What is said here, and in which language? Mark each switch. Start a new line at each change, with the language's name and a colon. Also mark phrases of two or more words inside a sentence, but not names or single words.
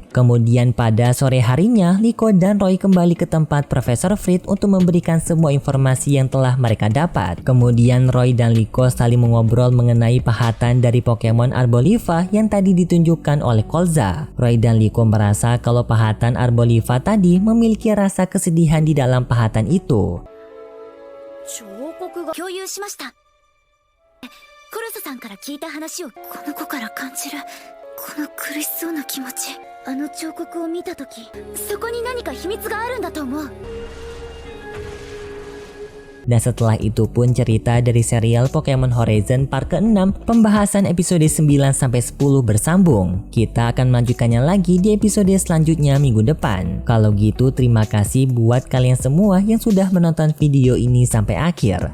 Indonesian: Kemudian pada sore harinya, Liko dan Roy kembali ke tempat Profesor Fried untuk memberikan semua informasi yang telah mereka dapat. Kemudian Roy dan Liko saling mengobrol mengenai pahatan dari Pokemon Arboliva yang tadi ditunjukkan oleh Colza. Roy dan Liko merasa kalau pahatan Arboliva tadi memiliki rasa kesedihan di dalam pahatan itu.
Japanese: 彫刻が共有しました。コルサさんから聞いた話をこの子から感じるこの苦しそうな気持ち。あの彫刻を見たとき、そこに何か秘密があるんだと思う。
Indonesian: Dan setelah itu pun cerita dari serial Pokemon Horizon Part ke-6 pembahasan episode 9-10 bersambung. Kita akan melanjutkannya lagi di episode selanjutnya minggu depan. Kalau gitu terima kasih buat kalian semua yang sudah menonton video ini sampai akhir.